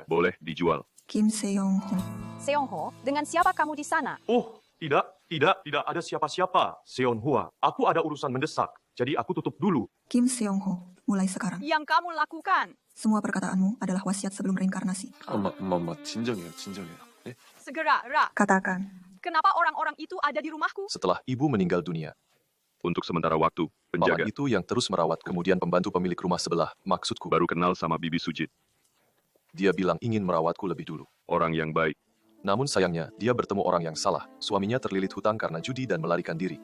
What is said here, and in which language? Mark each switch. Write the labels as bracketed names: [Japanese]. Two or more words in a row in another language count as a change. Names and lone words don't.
[Indonesian] Boleh dijual. Kim Seong-ho. Seongho, dengan siapa kamu di sana? Oh, tidak ada siapa-siapa. Seonhua, aku ada urusan mendesak. Jadi aku tutup dulu. Kim Seong-ho, mulai sekarang. Yang kamu lakukan? Semua perkataanmu adalah wasiat sebelum reinkarnasi. [Korean] 진정해요, 진정해요. 네? [Indonesian] Segera, Ra. Katakan, Kenapa orang-orang itu ada di rumahku? Setelah ibu meninggal dunia, Untuk sementara waktu, paman penjaga itu yang terus merawat, kemudian pembantu pemilik rumah sebelah, maksudku, baru kenal sama Bibi Sujit. dia bilang ingin merawatku lebih dulu. Orang yang baik. Namun sayangnya, dia bertemu orang yang salah. Suaminya terlilit hutang karena judi dan melarikan diri.